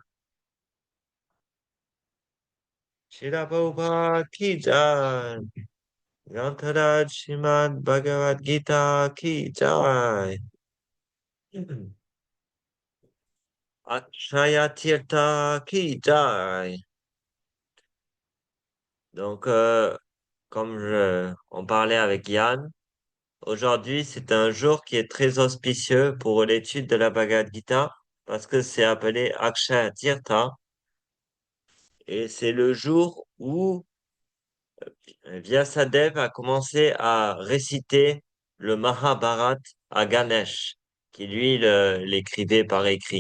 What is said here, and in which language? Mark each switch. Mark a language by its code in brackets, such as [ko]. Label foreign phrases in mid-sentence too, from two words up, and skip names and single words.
[hi] श्रील प्रभुपाद की जय. ग्रन्थराज श्रीमद् भगवद् गीता की जय. अक्षय तीर्थ की जय. [fr] Donc, on parlait avec Yann, aujourd'hui c'est un jour qui est très auspicieux pour l'étude de la Bhagavad Gita parce que c'est appelé Akshaya Tirtha et c'est le jour où Vyasadeva a commencé à réciter le Mahabharata à Ganesh, qui lui l'écrivait par écrit.